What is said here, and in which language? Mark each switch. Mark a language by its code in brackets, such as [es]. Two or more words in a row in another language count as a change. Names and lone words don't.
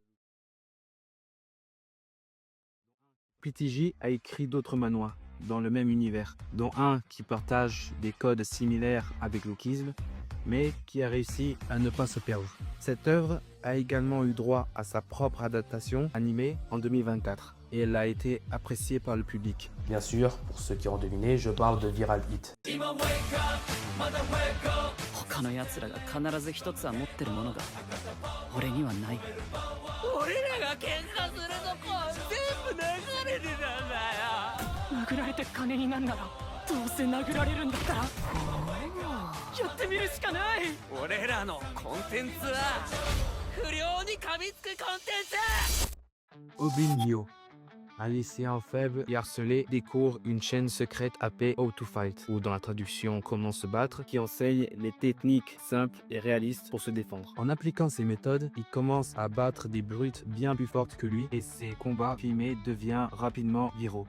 [fr] PTJ a écrit d'autres manhwas dans le même univers, dont un qui partage des codes similaires avec Lookism, mais qui a réussi à ne pas se perdre. Cette œuvre a également eu droit à sa propre adaptation animée en 2024 et elle a été appréciée par le public. Bien sûr, pour ceux qui ont deviné, je parle de Viral Hit. [ja] 他の奴らが必ず一つは持ってるものが俺にはない。俺らが喧嘩するとこ全部流れてたんだよ。殴られて金になんならどうせ殴られるんだったらやってみるしかない。俺らのコンテンツは不良に噛みつくコンテンツ。 [fr] Obin Mio, un lycéen faible et harcelé, découvre une chaîne secrète appelée How to Fight, ou dans la traduction Comment se battre, qui enseigne les techniques simples et réalistes pour se défendre. En appliquant ces méthodes, il commence à battre des brutes bien plus fortes que lui et ses combats filmés deviennent rapidement viraux.